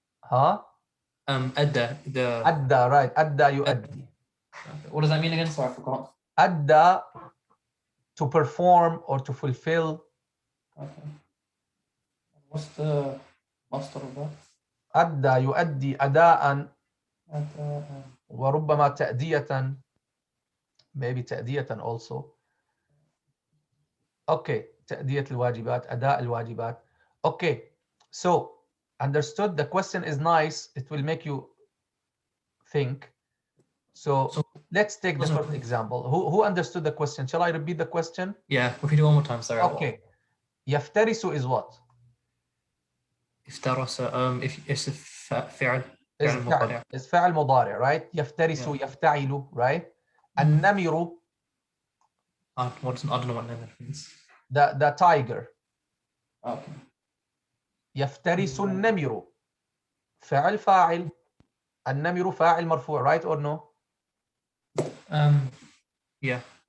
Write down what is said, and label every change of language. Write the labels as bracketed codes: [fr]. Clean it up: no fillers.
[ar] أدى, أدى, [en] right. [ar] أدى يؤدي. [en] What does that mean again? Sorry, I forgot. أدى, to perform or to fulfill. Okay. What's the master of that? [ar] أدى يؤدي أداء وربما تأدية, [en] maybe [ar] تأدية [en] also. [ar] Okay, تأدية الواجبات, أداء الواجبات. [en] Okay, so understood. The question is nice. It will make you think. So let's take the first example. Who understood the question? Shall I repeat the question? Yeah, repeat it one more time. Sorry. Okay. [ar] يفترس [en] is what? [ar] افترس, [en] if it's a فعل. It's فعل مضارع, right? [ar] يفترس, يفتعل, right? النمر. [en] I don't know what namir means. The tiger. Okay. [ar] يفترس النمر. فعل فاعل. النمر فاعل مرفوع, [en] right or no? Yeah.